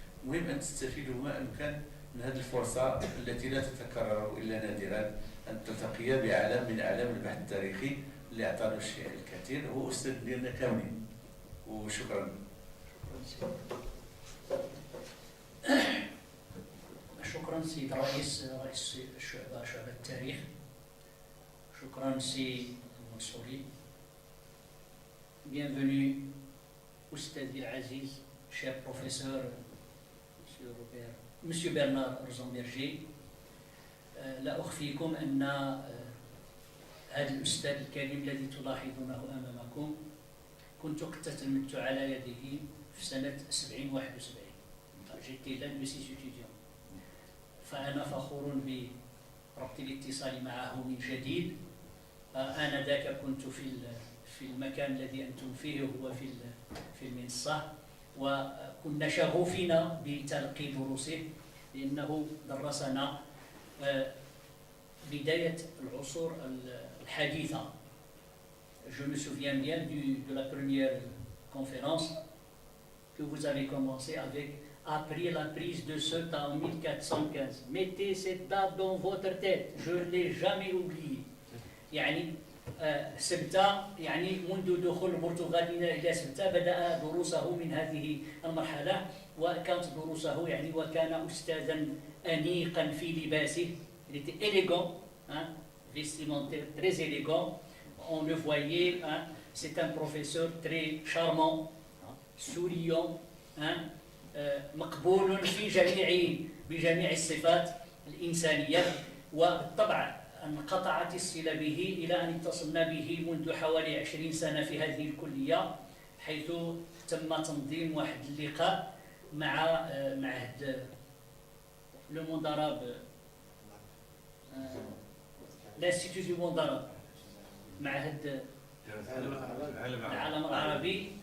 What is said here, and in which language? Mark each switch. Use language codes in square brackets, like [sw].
[ar] المهم أن تستفيدوا ما أمكن من هذه الفرصة التي لا تتكرر إلا نادرا، أن تلتقي بعالم من أعلام البحث التاريخي اللي أعطانا الشيء الكثير. هو أستاذ ديالنا كاملين، وشكرا. شكرا سيد رئيس شعبة التاريخ. شكرا سي المنصوري. [fr] Bienvenue [ar] أستاذي العزيز [fr] cher professeur Monsieur Bernard Rosenberger. [ar] لا أخفيكم أن هذا الأستاذ الكريم الذي تلاحظونه أمامكم كنت قد تلمذت على يده في سنة 71 [fr] j'étais l'un de ces étudiants. [ar] فأنا فخور بربط الاتصال معه من جديد. آنذاك كنت في المكان الذي أنتم فيه هو في المنصة، وكنا شغوفين بتلقي دروسه لأنه درسنا بداية العصور الحديثة. [fr] Je me souviens bien de la première conférence que vous avez commencé avec après la prise de Ceuta en 1415. Mettez cette date dans votre tête, je ne l'ai jamais oublié. [ar] يعني سبتة، يعني منذ دخول البرتغال إلى سبتة بدأ دروسه من هذه المرحلة، وكانت دروسه يعني وكان أستاذا أنيقا في لباسه. [fr] Il était élégant, vestimentaire très élégant. On le voyait, c'est un professeur très charmant, souriant, [ar] مقبول في بجميع الصفات الإنسانية. وبالطبع انقطعت الصلة به إلى أن اتصلنا به منذ حوالي 20 سنة في هذه الكلية، حيث تم تنظيم واحد اللقاء مع معهد لو مونداراب، [fr] l'Institut du [ar] مونداراب، معهد العالم العربي.